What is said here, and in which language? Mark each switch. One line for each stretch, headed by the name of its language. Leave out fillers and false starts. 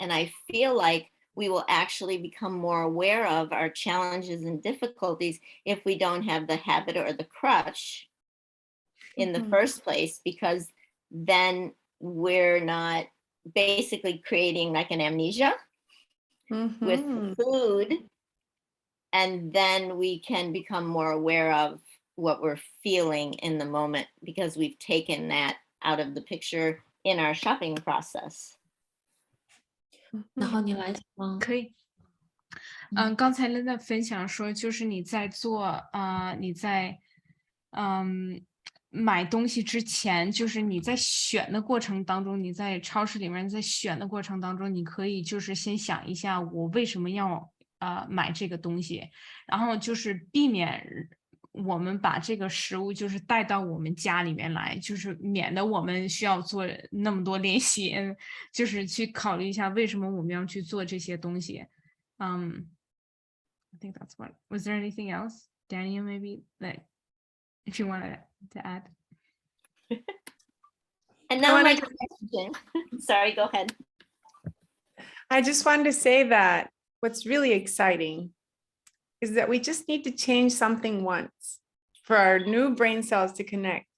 English: And I feel like we will actually become more aware of our challenges and difficulties if we don't have the habit or the crutch in the first place, because then we're not basically creating like an amnesia with the food. And then we can become more aware of what we're feeling in the moment because we've taken that out of the picture in our shopping process.
Chinese: 然后你来吗？可以。刚才Linda分享说，就是你在做你在买东西之前，就是你在选的过程当中，你在超市里面在选的过程当中，你可以就是先想一下，我为什么要买这个东西，然后就是避免我们把这个食物就是带到我们家里面来，就是免得我们需要做那么多练习，就是去考虑一下为什么我们要去做这些东西。
English: I think that's what. Was there anything else, Daniel? Maybe that if you wanted to add. And now my question. Sorry, go ahead. I just wanted to say that what's really exciting is that we just need to change something once for our new brain cells to connect.